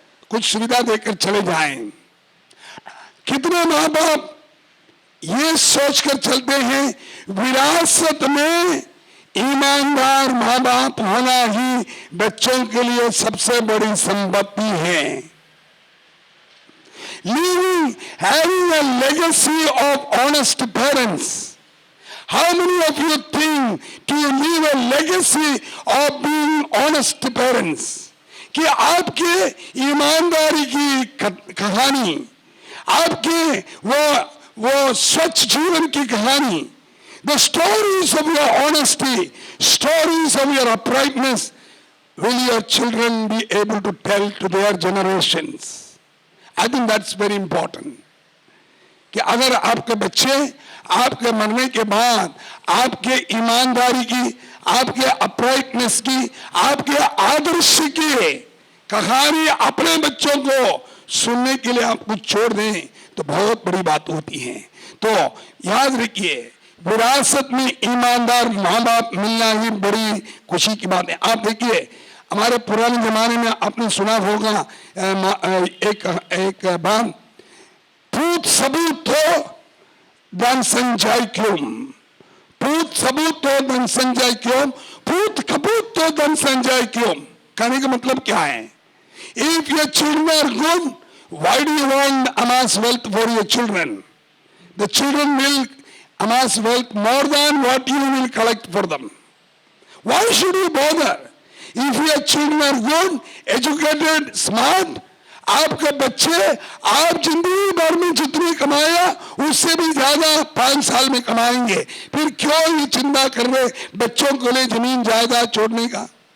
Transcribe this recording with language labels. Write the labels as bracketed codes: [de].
[hi] कुछ सुविधा देकर चले जाएं। कितने माँ बाप ये सोचकर चलते हैं विरासत में ईमानदार माँ बाप होना ही बच्चों के लिए सबसे बड़ी संपत्ति है। [en] Leaving, having a legacy of honest parents. How many of you think to leave a legacy of being honest parents? [hi] कि आपके ईमानदारी की कहानी, [en] आपके वो स्वच्छ जीवन की कहानी, the stories of your honesty, stories of your uprightness, will your children be able to tell to their generations? I think that's very important. [hi] कि अगर आपके बच्चे आपके मरने के बाद आपके ईमानदारी की, आपके अपराइटनेस की, आपके आदर्श की कहानी अपने बच्चों को सुनने के लिए आप कुछ छोड़ दें तो बहुत बड़ी बात होती है। तो याद रखिए, विरासत में ईमानदार माँ बाप मिलना ही बड़ी खुशी की बात है। आप देखिए, हमारे पुराने जमाने में आपने सुना होगा एक बात, पूत सबूत हो धन संचय क्यों, पूत सबूत हो धन संचय क्यों, पूत कपूत तो धन संचय क्यों। कहने का मतलब क्या है? [en] If your children are good, why do you want amass wealth for your children? The children will amass wealth more than what you will collect for them. Why should you bother? If your children are good, educated, smart, [hi] आपके बच्चे आप जिंदगी भर में जितनी कमाया उससे भी ज्यादा 5 साल में कमाएंगे। फिर क्यों ये चिंता कर रहे बच्चों को लिए जमीन जायदाद छोड़ने का?